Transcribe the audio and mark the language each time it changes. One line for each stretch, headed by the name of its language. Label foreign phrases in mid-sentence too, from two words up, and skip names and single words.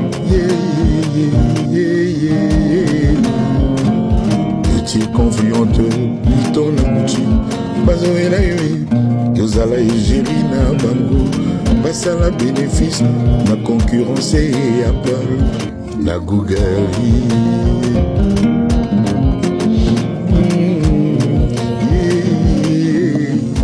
English: Yeah, yeah, yeah, yeah, yeah.
French: Petit confiante,
Lingala: Vuitton na Gucci. Bazoela yo, yozala égérie na bango. Basala bénéfice, na concurrence ya Apple, na Google.
English: Mm, yeah.